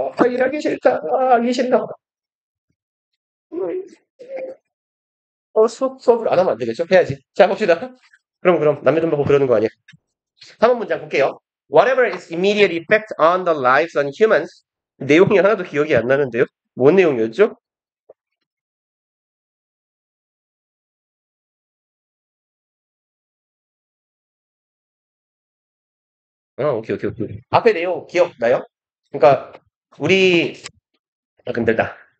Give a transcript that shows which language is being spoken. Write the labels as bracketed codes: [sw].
[ko] 일하기 싫다. 하기 싫다. 음, 수업을 안 하면 안 되겠죠? 해야지. 자, 봅시다. 그럼, 남의 돈 받고 그러는 거 아니야. 3번 문장 볼게요. [en] Whatever its immediate effect on the lives on humans. [ko] 내용이 하나도 기억이 안 나는데요? 뭔 내용이었죠? 오케이. 앞에 내용 기억나요? 그러니까, 우리, 힘들다.